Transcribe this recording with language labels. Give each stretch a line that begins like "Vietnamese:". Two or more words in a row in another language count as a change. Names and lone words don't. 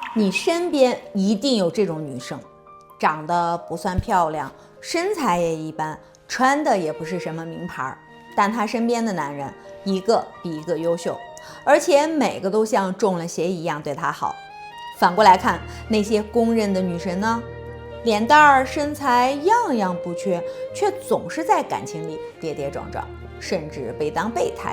Chinese: 你身邊一定有這種女生，長得不算漂亮，身材也一般，穿的也不是什麼名牌，但她身邊的男人一個比一個優秀，而且每個都像中了邪一樣對她好。反過來看那些公認的女神呢，臉蛋身材樣樣不缺，卻總是在感情裡跌跌撞撞，甚至被當備胎。